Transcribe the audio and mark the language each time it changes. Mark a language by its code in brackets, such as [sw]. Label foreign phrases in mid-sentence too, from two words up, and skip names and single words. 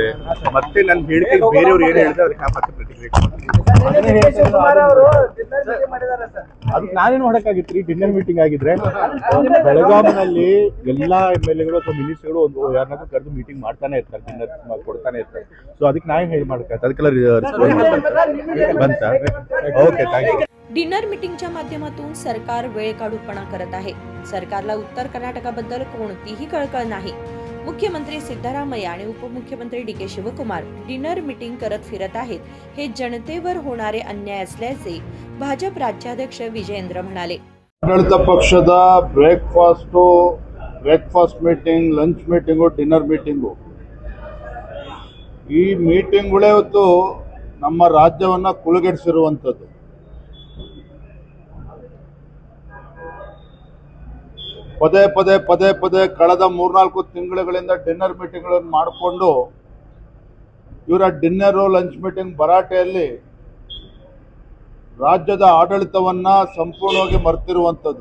[kn] ಮತ್ತೆ ನನ್ನ ಹೇಳಿಕೆ ಬೇರೆಯವ್ರು ಏನು ಹೇಳಿದ್ರೆ ಅದಕ್ಕೆ ನಾನು ಮತ್ತೆ ಪ್ರತಿಕ್ರಿಯೆ ಅದಕ್ಕೆ ನಾನೇನು ಮಾಡೋಕ್ಕಾಗಿತ್ತು. [en] dinner meeting [kn] ಆಗಿದ್ರೆ ಬೆಳಗಾವಿನಲ್ಲಿ ಎಲ್ಲಾ MLAಗಳು ಅಥವಾ ಮಿನಿಸ್ಟರ್ಗಳು ಒಂದು ಯಾರನ್ನಾದ್ರೂ ಕರೆದು ಮೀಟಿಂಗ್ ಮಾಡ್ತಾನೆ ಇರ್ತಾರೆ, ಡಿನ್ನರ್ ಕೊಡ್ತಾನೆ ಇರ್ತಾರೆ. ಸೊ ಅದಕ್ಕೆ ನಾನು ಹೇಳಿ ಮಾಡಕ್ಕಾಯ್ತು. ಅದಕ್ಕೆಲ್ಲ ಬಂತ. [en] Okay, thank you. dinner meetingच्या [mr] माध्यमातून सरकार वेळ काढूपणा करत आहे. सरकारला उत्तर कर्नाटकाबद्दल कोणतीही कळकळ नाही. मुख्यमंत्री सिद्धरामय्या आणि उपमुख्यमंत्री डी.के. शिवकुमार [en] dinner meeting [mr] करत फिरत आहेत. हे जनतेवर होणारे अन्याय असल्याचे भाजप राज्याध्यक्ष विजयेंद्र म्हणाले. [kn] ಆಡಳಿತ ಪಕ್ಷದ [en] breakfast meeting, lunch meeting, dinner meeting, [kn] ಈ ಮೀಟಿಂಗ್ಗಳೇ ಇವತ್ತು ನಮ್ಮ ರಾಜ್ಯವನ್ನ ಕುಲಗೆಡಿಸಿರುವಂಥದ್ದು. ಪದೇ ಪದೇ ಕಳೆದ 3-4 ತಿಂಗಳುಗಳಿಂದ [en] dinner meetings [kn] ಮಾಡಿಕೊಂಡು ಇವರ [en] dinner lunch meeting [kn] ಭರಾಟೆಯಲ್ಲಿ ರಾಜ್ಯದ ಆಡಳಿತವನ್ನ ಸಂಪೂರ್ಣವಾಗಿ ಮರೆತಿರುವಂಥದ್ದು.